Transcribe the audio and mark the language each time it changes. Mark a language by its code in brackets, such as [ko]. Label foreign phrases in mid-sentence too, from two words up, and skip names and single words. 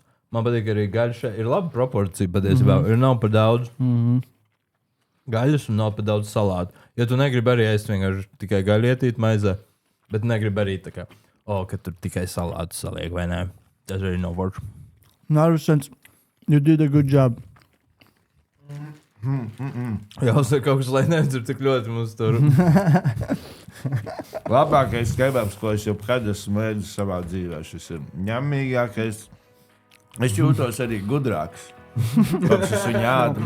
[lv] Man patīk arī gaļa šeit. Ir laba proporcija patiesībā. Nav par daudz gaļas un nav par daudz salātu. Jo tu negribi arī ēst vienkārši tikai gaļu ietīt maizē, bet negribi arī tā kā, ka tur tikai salātu saliek, vai ne? Tas arī nav forši. Narvisens, [en] you did a good job. [lv] Jāsaka kaut kas, lai nedzir tik ļoti mums tur. Labākais kebabs, ko es jebkad esmu ēdis savā dzīvē, šis ir ņemīgākais. Es jūtos arī gudrāks. Kāpēc es viņu ādu?